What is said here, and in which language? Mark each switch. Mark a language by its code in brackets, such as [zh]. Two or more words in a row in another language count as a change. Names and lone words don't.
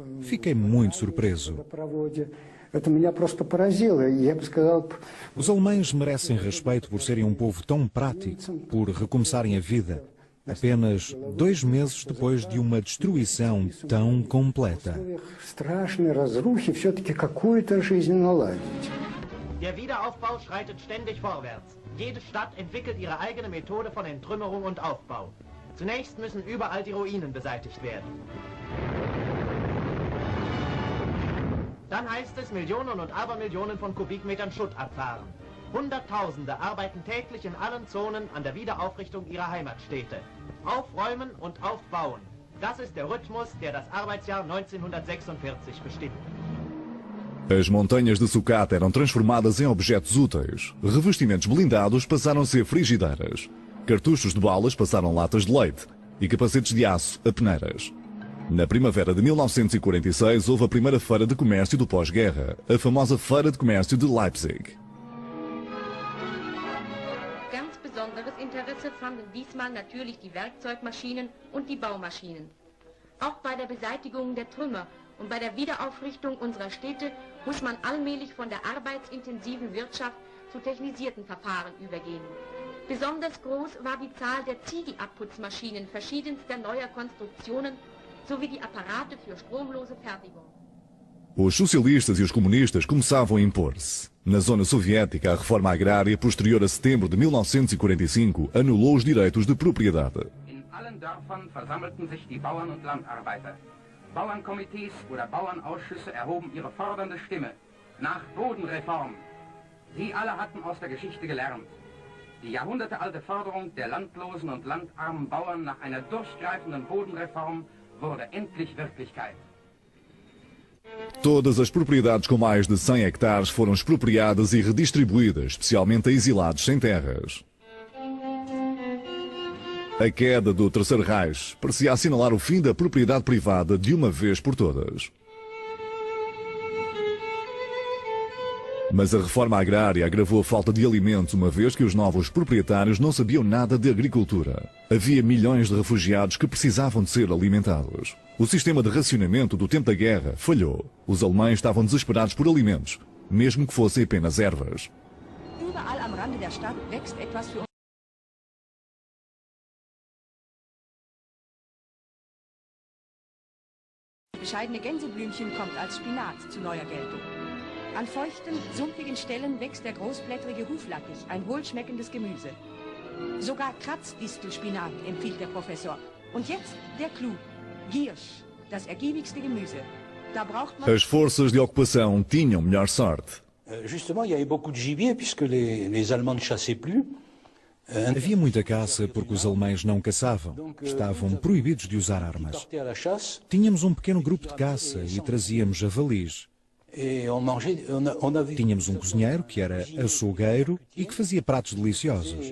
[pt] Fiquei muito surpreso. Os alemães merecem respeito por serem um povo tão prático, por recomeçarem a vida, apenas 2 meses depois de uma destruição tão completa. [de] Der Wiederaufbau schreitet ständig vorwärts. Jede Stadt entwickelt ihre eigene Methode von Entrümmerung und Aufbau. Zunächst müssen überall die Ruinen beseitigt werden. Dann heißt es Millionen und Abermillionen von Kubikmetern Schutt abfahren. Hunderttausende arbeiten täglich in allen Zonen an der Wiederaufrichtung ihrer Heimatstädte. Aufräumen und aufbauen. Das ist der Rhythmus, der das Arbeitsjahr 1946 bestimmt. [pt] As montanhas de sucata eram transformadas em objetos úteis. Revestimentos blindados passaram a ser frigideiras. Cartuchos de balas passaram latas de leite. E capacetes de aço a peneiras. Na primavera de 1946 houve a primeira feira de comércio do pós-guerra, a famosa Feira de Comércio de Leipzig. [de] Ganz besonderes Interesse fanden diesmal natürlich die Werkzeugmaschinen und die Baumaschinen. Auch bei der Beseitigung der Trümmer und bei der Wiederaufrichtung unserer Städte muss man allmählich von der arbeitsintensiven Wirtschaft zu technisierten Verfahren übergehen. Besonders groß war die Zahl der Ziegelabputzmaschinen verschiedenster neuer Konstruktionen sowie die Apparate für stromlose Fertigung. [pt] Os socialistas e os comunistas começavam a impor-se. Na zona soviética, a reforma agrária posterior a setembro de 1945 anulou os direitos de propriedade. [de] In allen Dörfern versammelten sich die Bauern und Landarbeiter. Bauernkomitees oder Bauernausschüsse erhoben ihre fordernde Stimme nach Bodenreform. Sie alle hatten aus der Geschichte gelernt. Die jahrhundertealte Forderung der landlosen und landarmen Bauern nach einer durchgreifenden Bodenreform wurde endlich Wirklichkeit. [pt] Todas as propriedades com mais de 100 hectares foram expropriadas e redistribuídas, especialmente a exilados sem terras. A queda do Terceiro Reich parecia assinalar o fim da propriedade privada de uma vez por todas. Mas a reforma agrária agravou a falta de alimentos, uma vez que os novos proprietários não sabiam nada de agricultura. Havia milhões de refugiados que precisavam de ser alimentados. O sistema de racionamento do tempo da guerra falhou. Os alemães estavam desesperados por alimentos, mesmo que fossem apenas ervas. [de] Überall am Rande der Stadt wächst etwas für bescheidene Gänseblümchen kommt als Spinat zu neuer Geltung. An feuchten, sumpfigen Stellen wächst der großblättrige Huflattich, ein wohlschmeckendes Gemüse. Sogar Kratzdistelspinat empfiehlt der Professor. Und jetzt der Clou. Giersch, das ergiebigste Gemüse. Da braucht man... [pt] As forças de ocupação tinham melhor sorte. [fr] Justement, il y avait beaucoup de gibier puisque les Allemands ne chassaient plus. [pt] Havia muita caça porque os alemães não caçavam. Estavam proibidos de usar armas. Tínhamos um pequeno grupo de caça e trazíamos javalis. Tínhamos um cozinheiro que era açougueiro e que fazia pratos deliciosos.